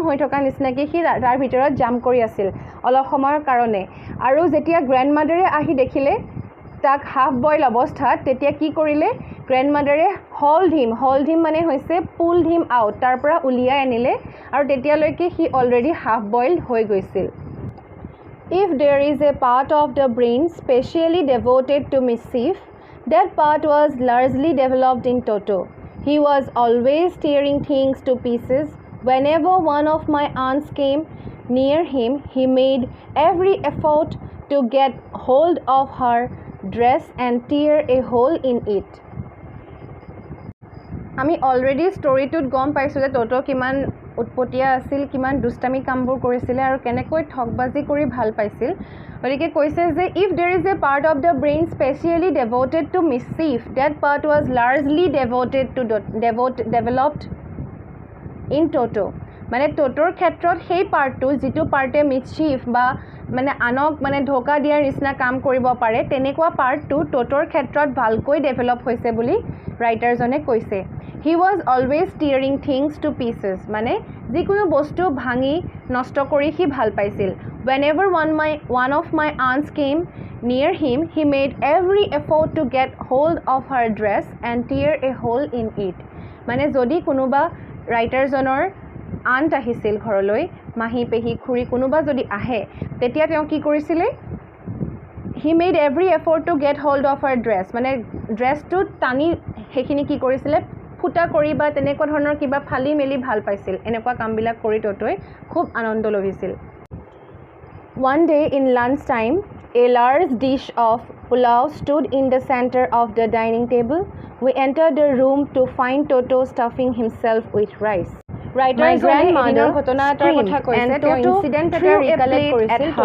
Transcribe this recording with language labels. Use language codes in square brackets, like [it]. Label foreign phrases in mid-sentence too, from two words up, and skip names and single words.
[as] হৈ থকা নিচিনাকৈ সি তাৰ ভিতৰত জাম্প কৰি আছিল অলপ সময়ৰ কাৰণে আৰু যেতিয়া গ্ৰেণ্ডমাদাৰে আহি দেখিলে তাক [en] half boil [as] অৱস্থাত তেতিয়া কি কৰিলে গ্ৰেণ্ডমাদাৰে [en] hold him [as] মানে হৈছে [en] pulled him out [as] তাৰ পৰা উলিয়াই আনিলে আৰু তেতিয়ালৈকে সি অলৰেডি [en] half boil [as] হৈ গৈছিল [en] If there is a part of the brain specially devoted to mischief, that part was largely developed in Toto. He was always tearing things to pieces. Whenever one of my aunts came near him, he made every effort to get hold of her dress and tear a hole in it. [as] আমি অলৰেডি ষ্টৰিটোত গম পাইছোঁ যে টোটো কিমান উৎপতীয়া আছিল কিমান দুষ্টামি কামবোৰ কৰিছিলে আৰু কেনেকৈ ঠগবাজি কৰি ভাল পাইছিল গতিকে কৈছে যে [en] if there is a part of the brain specially devoted to mischief that part was largely developed in Toto [as] মানে টোটোৰ ক্ষেত্ৰত সেই পাৰ্টটো যিটো পাৰ্টে মিসচিফ বা মানে আনক মানে ধোকা দিয়াৰ নিচিনা কাম কৰিব পাৰে তেনেকুৱা পাৰ্টটো টোটোৰ ক্ষেত্ৰত ভালকৈ ডেভেলপ হৈছে বুলি ৰাইটাৰজনে কৈছে [en] He was always tearing things to pieces [as] মানে যিকোনো বস্তু ভাঙি নষ্ট কৰি সি ভাল পাইছিল [en] Whenever one of my aunts came near him he made every effort to get hold of her dress and tear a hole in it [as] মানে যদি কোনোবা ৰাইটাৰজনৰ আন্ট আহিছিল ঘৰলৈ মাহী পেহী খুৰী কোনোবা যদি আহে তেতিয়া তেওঁ কি কৰিছিলে [en] He made every effort to get hold of her dress [as] মানে ড্ৰেছটো টানি সেইখিনি কি কৰিছিলে ফুটা কৰি বা তেনেকুৱা ধৰণৰ কিবা ফালি মেলি ভাল পাইছিল এনেকুৱা কামবিলাক কৰি টোটোই খুব আনন্দ লভিছিল [en] One day in lunch time a large dish of pulao stood in the center of the dining table we entered the room to find Toto stuffing himself with rice My grandmother screamed and Toto threw a plate at her.